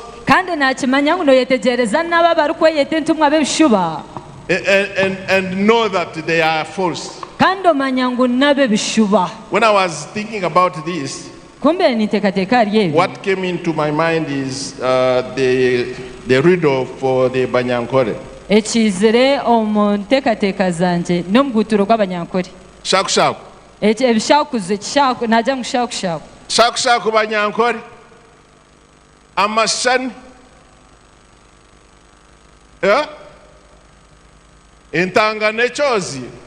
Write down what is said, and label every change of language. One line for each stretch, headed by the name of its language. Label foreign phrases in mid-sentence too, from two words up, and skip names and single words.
English: And know that they are false. When I was thinking about this, what came into my mind is the riddle for the Banyankole.
Nyankole: Shaku shaku. Shaku shaku Banyankole. Amashani. Entanga nechozi.